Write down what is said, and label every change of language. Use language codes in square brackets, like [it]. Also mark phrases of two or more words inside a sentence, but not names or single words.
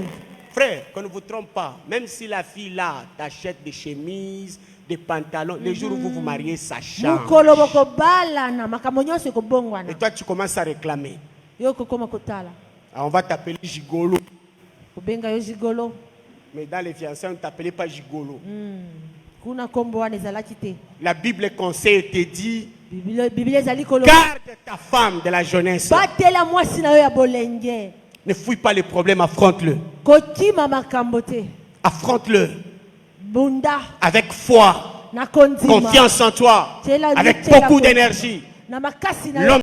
[fr] Frère, qu'on ne vous trompe pas. Même si la fille là t'achète des chemises, des pantalons, les jours où vous vous mariez, ça change. [ln] Mukolo bokobala na makambo nyonso ekobongwana. [fr] Et toi, tu commences à réclamer. [ln] Yo kokoma kotala. [fr] Alors, on va t'appeler gigolo. [ln] Kobenga yo jigolo. [fr] Mais dans les fiançailles, on ne t'appelait pas gigolo. [ln] Kuna kombo wana ezalaki te. [fr] La Bible conseille te dit, [ln] Biblia ezali kolo. [fr] garde ta femme de la jeunesse. [ln] Batela mwasi na yo ya bolenge. [fr] Ne fouille pas les problèmes, affronte-le. [ln] Kotima makambo te. [fr] Affronte-le [ln] Bunda [fr] avec foi, [ln] na kondima. [fr] confiance en toi, [ln] Tela [fr] avec [ln] tela [fr] beaucoup [ln] ko- [fr] d'énergie. [ln] Na makasi na yo. [fr] L'homme